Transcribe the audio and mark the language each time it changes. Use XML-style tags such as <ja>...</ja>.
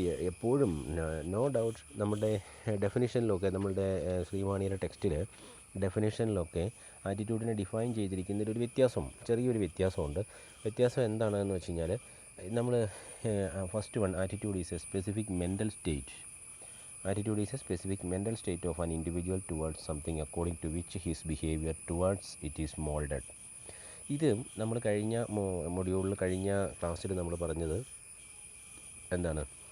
<ml>എപ്പോഴും</ml> <en>no doubt</en> <ml>നമ്മുടെ ഡെഫിനിഷനിലൊക്കെ, നമ്മളുടെ ശ്രീവാണിയുടെ ടെക്സ്റ്റിൽ ഡെഫിനിഷനിലൊക്കെ ആറ്റിറ്റ്യൂഡിനെ ഡിഫൈൻ ചെയ്തിരിക്കുന്നതിലൊരു ചെറിയൊരു വ്യത്യാസമുണ്ട്. വ്യത്യാസം എന്താണെന്ന് വെച്ച് കഴിഞ്ഞാൽ, നമ്മൾ first one,</ml> <en>Attitude is a specific mental state. Attitude is a specific mental state of an individual towards something according to which his behavior towards it is molded.</en> <ml>ഇത് നമ്മൾ കഴിഞ്ഞ ക്ലാസ്സിൽ നമ്മൾ പറഞ്ഞത് എന്താണ്?</ml>